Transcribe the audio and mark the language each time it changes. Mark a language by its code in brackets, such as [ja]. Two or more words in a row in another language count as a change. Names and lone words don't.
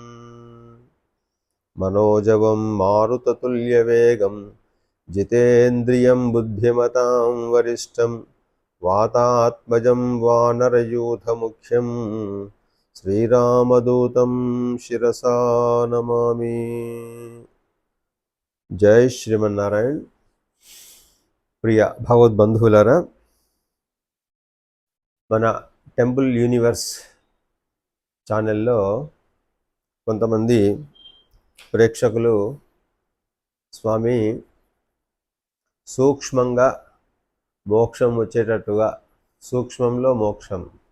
[sa] मनोजवं मारुततुल्यवेगं जितेन्द्रियं बुद्धिमतां वरिष्ठं वातात्मजं वानरयूथमुख्यं श्रीरामदूतं शिरसा नमामि। जय श्रीमन्नारायण। [te] ప్రియ భగవద్బంధువులారా, మన టెంపుల్ యూనివర్స్ ఛానల్లో కొంతమంది ప్రేక్షకులు స్వామి సూక్ష్మంగా మోక్షం వచ్చేటట్టుగా, సూక్ష్మంలో మోక్షం